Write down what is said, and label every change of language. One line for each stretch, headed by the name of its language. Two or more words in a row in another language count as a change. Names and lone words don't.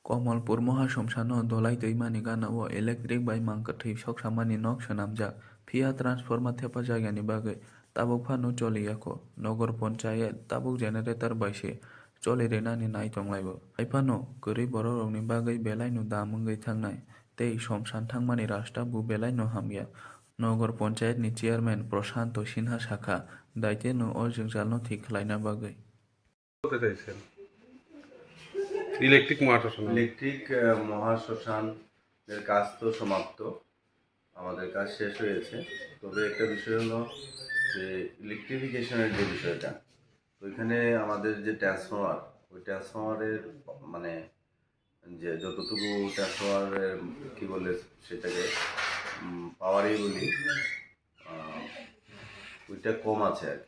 Kok Borok: कमलपुर महाश्मशानाव धलाई दैमानि गानाव इलेक्ट्रिक बाइक मांकथै सकसामानि नक सोनामजाक फिया ट्रान्सफर्मार थेफाजाग्यानि बागै ताबुक फानु चलियाखो नगर पन्चायत ताबुक जेनेरेटर बाइसे चलिरेनानि नायतंलायबो आइफानो गोरै बररकनि बागै बेलायनो दामंगै थांनाय तै समसान थांमानि रास्ताबु बेलायनो हामया नगर पन्चायतनि चेयारमैन प्रशांत सिन्हा शाखा दायतेनो अजोंजालनो ठीक खालायना बागै
Bangla: বলতে চাইছেন ইলেকট্রিক মহাশ্মশান ইলেকট্রিক মহাশ্মশানের কাজ তো সমাপ্ত, আমাদের কাজ শেষ হয়েছে। তবে একটা বিষয় হলো যে ইলেকট্রিফিকেশনের যে বিষয়টা, তো এখানে আমাদের যে ট্রান্সফর্মার, ওই ট্রান্সফর্মারের মানে যে যতটুকু ট্রান্সফর্মারের কী বলে সেটাকে পাওয়ারই বলি, ওইটা কম আছে আর কি।